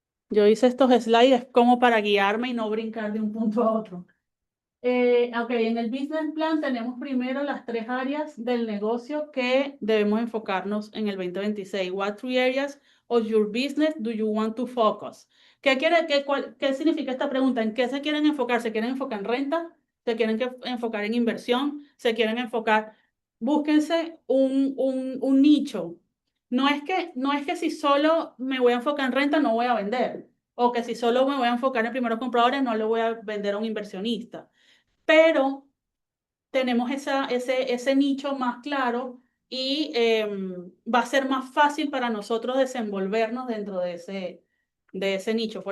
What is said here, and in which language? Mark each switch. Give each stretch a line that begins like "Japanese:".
Spanish: Yo hice estos slides como para guiarme y no brincar de un punto a otro. Ok, en el business plan tenemos primero las tres áreas del negocio que debemos enfocarnos en el 2026.
English: What three areas of your business do you want to focus?
Spanish: ¿Qué significa esta pregunta? ¿En qué se quieren enfocar? ¿Se quieren enfocar en renta? ¿Se quieren enfocar en inversión? ¿Se quieren enfocar? Búsquense un nicho. No es que si solo me voy a enfocar en renta no voy a vender. O que si solo me voy a enfocar en primeros compradores no le voy a vender a un inversionista, pero tenemos ese nicho más claro y va a ser más fácil para nosotros desenvolvernos dentro de ese nicho.